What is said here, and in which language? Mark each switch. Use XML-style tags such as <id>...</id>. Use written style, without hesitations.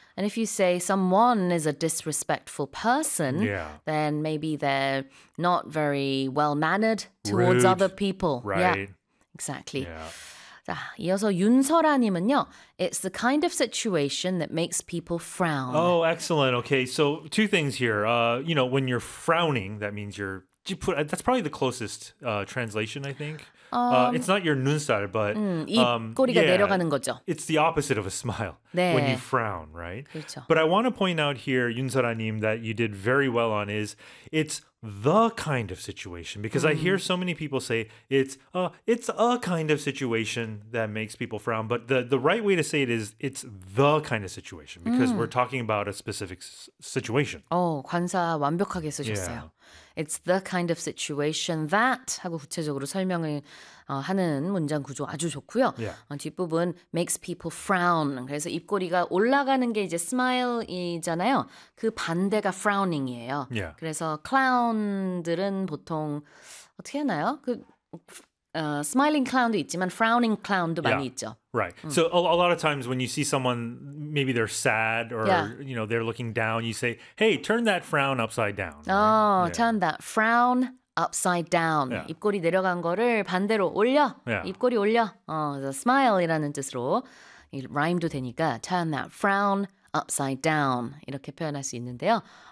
<en>And if you say someone is a disrespectful person, then maybe they're not very well-mannered towards Other people. Right. Yeah, exactly. Yeah.</en> <ko>자, 이어서 윤서라님은요.</ko> <en>It's the kind of situation that makes people frown. Oh, excellent. Okay, so two things here. You know, when you're frowning, that means you're... That's probably the closest translation, I think. It's not your 눈살, but...</en> <ko>입꼬리가 내려가는 거죠.</ko> <en>It's the opposite of a smile</en> <ko>네.</ko> <en>when you frown, right?</en> <ko>그렇죠.</ko> <en>But I want to point out here, 윤서라님, that you did very well on is it's the kind of situation. Because I hear so many people say it's a kind of situation that makes people frown. But the right way to say it is it's the kind of situation because we're talking about a specific situation.</en> <ko>관사 완벽하게 쓰셨어요.</ko> <en>Yeah. It's the kind of situation that</en> <ko>하고 구체적으로 설명을 하는 문장 구조 아주 좋고요.</ko> <en>Yeah.</en> <ko>뒷부분</ko> <en>makes people frown.</en> <ko>그래서 입꼬리가 올라가는 게 이제 smile이잖아요. 그 반대가 frowning이에요.</ko> <en>Yeah.</en> <ko>그래서 clown들은 보통 어떻게 하나요? 그 smiling clown도 있지만 frowning clown도 많이 있죠.</ko> <en>Right. So a lot of times when you see someone, maybe they're sad or, you know, they're looking down, you say, hey, turn that frown upside down. Right? Turn that frown upside down. Yeah.</en> <ko>입꼬리 내려간 거를 반대로 올려.</ko> <en>Yeah.</en> <ko>입꼬리 올려. The smile이라는 뜻으로 이 rhyme도 되니까</ko> <en>turn that frown upside down.</en> <ko>이렇게 표현할 수 있는데요.</ko>